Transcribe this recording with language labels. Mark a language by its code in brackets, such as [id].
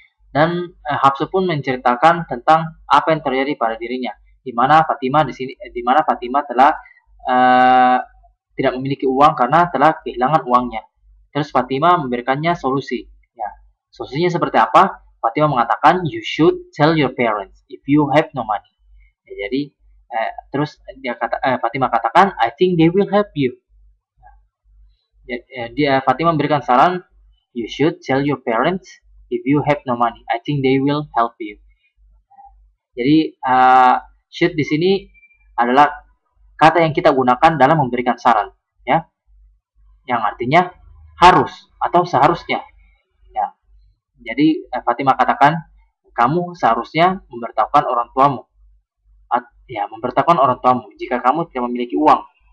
[id] Dan Hafsah pun menceritakan tentang apa yang terjadi pada dirinya, di mana Fatimah telah tidak memiliki uang karena telah kehilangan uangnya. Terus Fatimah memberikannya solusi. Ya, solusinya seperti apa? [en] Fatimah mengatakan, you should tell your parents if you have no money. [id] Ya, jadi terus Fatimah katakan, [en] I think they will help you. [id] Fatimah memberikan saran, [en] you should tell your parents if you have no money. I think they will help you. [id] Jadi should di sini adalah kata yang kita gunakan dalam memberikan saran, ya, yang artinya harus atau seharusnya, ya. Jadi Fatimah katakan, kamu seharusnya memberitahukan orang tuamu, memberitahukan orang tuamu jika kamu tidak memiliki uang.